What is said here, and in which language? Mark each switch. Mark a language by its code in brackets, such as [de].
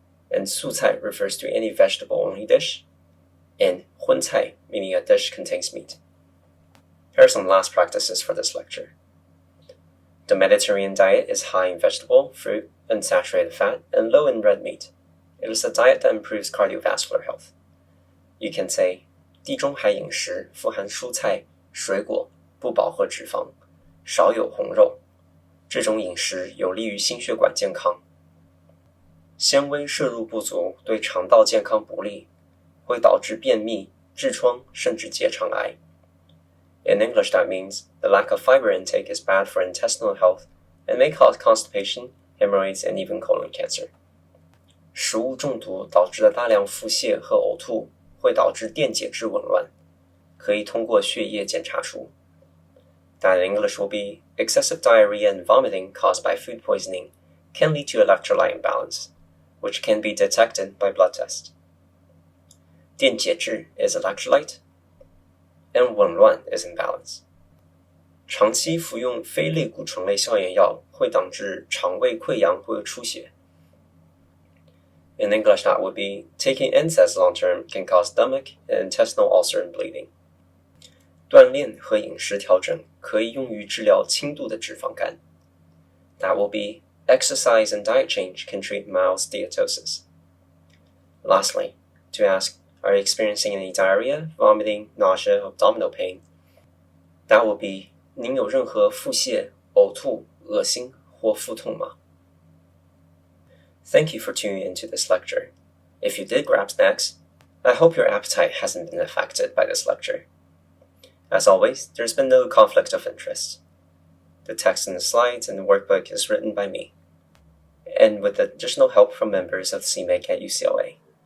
[en] And 素菜 refers to any vegetable-only dish, and 荤菜 meaning a dish contains meat. Here are some last practices for this lecture. The Mediterranean diet is high in vegetable, fruit, unsaturated fat, and low in red meat. It is a diet that improves cardiovascular health. You can say [zh] 地中海饮食富含蔬菜、水果，不饱和脂肪，少有红肉。这种饮食有利于心血管健康。纤维摄入不足对肠道健康不利，会导致便秘、痔疮甚至结肠癌。 [en] In English, that means the lack of fiber intake is bad for intestinal health and may cause constipation, hemorrhoids, and even colon cancer. [zh] 食物中毒导致的大量腹泻和呕吐会导致电解质紊乱，可以通过血液检查出。 [en] That in English will be, excessive diarrhea and vomiting caused by food poisoning can lead to electrolyte imbalance, which can be detected by blood test. 电解质 is electrolyte, and 紊乱 is imbalance. [zh] 长期服用非类固醇类消炎药会导致肠胃溃疡或出血。 [en] In English, that would be, taking NSAIDs long term can cause stomach and intestinal ulcer and bleeding. [zh] 锻炼和饮食调整可以用于治疗轻度的脂肪肝。 [en] That will be, exercise and diet change can treat mild steatosis. Lastly, to ask, are you experiencing any diarrhea, vomiting, nausea, abdominal pain? That will be, [zh] 您有任何腹泻、呕吐、恶心或腹痛吗？ [en] Thank you for tuning into this lecture. If you did grab snacks, I hope your appetite hasn't been affected by this lecture. As always, there's been no conflict of interest. The text in the slides and the workbook is written by me, and with additional help from members of CMAC at UCLA.